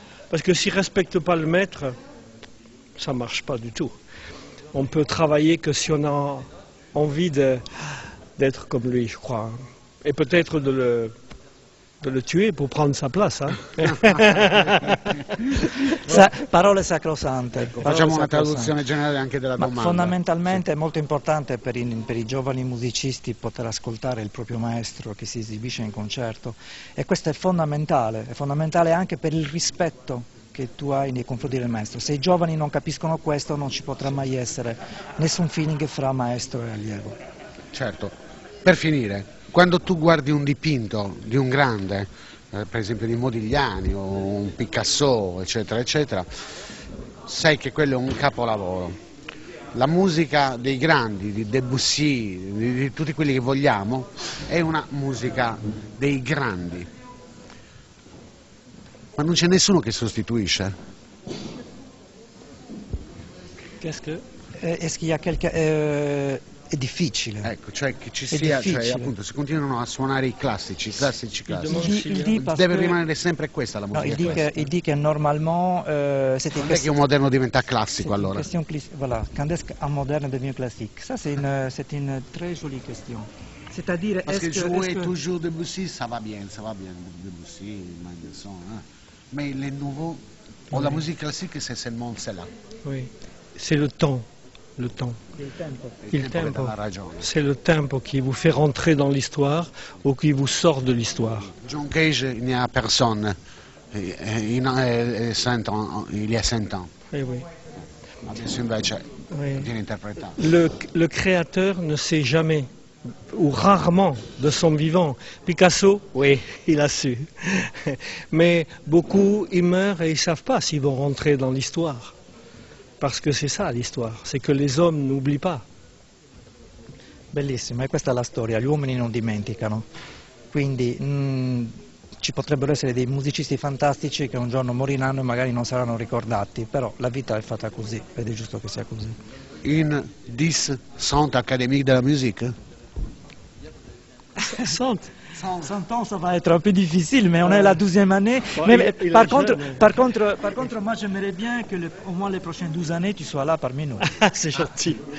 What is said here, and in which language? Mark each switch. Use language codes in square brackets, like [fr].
[fr] Parce que s'ils ne respectent pas le maître, ça ne marche pas du tout. On peut travailler que si on a envie d'être comme lui, je crois. Et peut-être de le tuer pour prendre sa place. [it] Parole sacrosante. Facciamo una traduzione generale anche della domanda. Fondamentalmente è molto importante per i giovani musicisti poter ascoltare il proprio maestro che si esibisce in concerto, e questo è fondamentale anche per il rispetto che tu hai nei confronti del maestro. Se i giovani non capiscono questo non ci potrà mai essere nessun feeling fra maestro e allievo. Certo, per finire, quando tu guardi un dipinto di un grande, per esempio di Modigliani o un Picasso, eccetera, eccetera, sai che quello è un capolavoro. La musica dei grandi, di Debussy, di tutti quelli che vogliamo, è una musica dei grandi. Ma non c'è nessuno che sostituisce. [fr] Est-ce qu'il y a quelqu'un... [it] è difficile. Ecco, cioè che ci sia, cioè, appunto, si continuano a suonare i classici. Deve rimanere sempre questa la musica. [fr] No, il dit que normalement c'était... [it] Non è che un moderno diventa classico allora. [fr] Voilà, quand est-ce qu'un moderne devient classique? Ça c'est une très jolie question. C'est-à-dire, parce que jouer toujours Debussy, ça va bien, Debussy, Mendelssohn, mais les nouveaux, la musique classique, c'est seulement celle-là. Oui, c'est le temps. Le temps. [it] Il tempo. [fr] C'est le tempo qui vous fait rentrer dans l'histoire ou qui vous sort de l'histoire. John Cage, il n'y a personne. Il y a 100 ans. Eh oui. [it] Adesso invece viene interpretato. [fr] Le créateur ne sait jamais, ou rarement, de son vivant. Picasso, oui, il a su. Mais beaucoup, ils meurent et ils ne savent pas s'ils vont rentrer dans l'histoire. Parce que c'est ça l'histoire, c'est que les hommes n'oublient pas. [it] Bellissimo, e questa è la storia, gli uomini non dimenticano. Quindi ci potrebbero essere dei musicisti fantastici che un giorno moriranno e magari non saranno ricordati, però la vita è fatta così ed è giusto che sia così. [fr] In 10 centres académiques de la musique? 100 ans, ça va être un peu difficile, mais on est la 12e année. Mais par contre, moi j'aimerais bien que au moins les prochaines 12 années, tu sois là parmi nous. C'est gentil.